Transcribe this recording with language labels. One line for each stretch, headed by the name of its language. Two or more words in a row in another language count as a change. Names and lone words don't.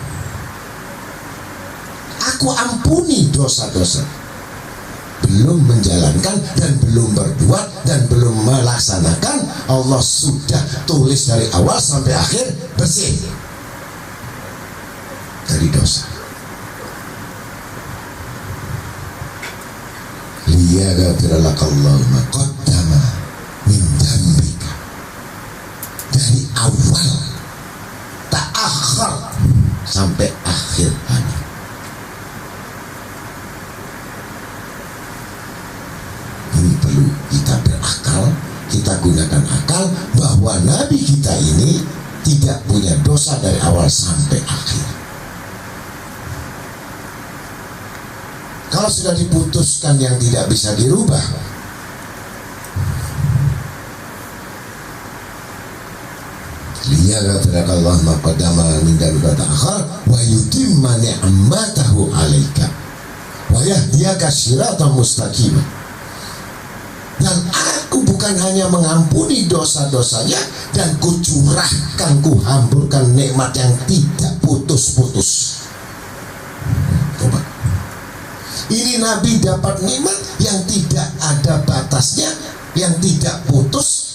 Indonesian: Aku ampuni dosa-dosa. Belum menjalankan dan belum berbuat dan belum melaksanakan, Allah sudah tulis dari awal sampai akhir bersih dari dosa.
Arabic: ليغفر لك الله ما تقدم من ذنبك,
Indonesian: dari awal ta'akhir sampai akhir hayat. Ini perlu kita berakal, kita gunakan akal bahwa Nabi kita ini tidak punya dosa dari awal sampai akhir. Kalau sudah diputuskan yang tidak bisa dirubah,
Arabic: ليغفر لك الله ما تقدم من ذنبك تأخر ويتم نعمته عليك ويهديك صراطا مستقيما.
Indonesian: Dan aku bukan hanya mengampuni dosa-dosanya, dan kucurahkan, kuhamburkan nikmat yang tidak putus-putus. Coba. Ini Nabi dapat nikmat yang tidak ada batasnya, yang tidak putus.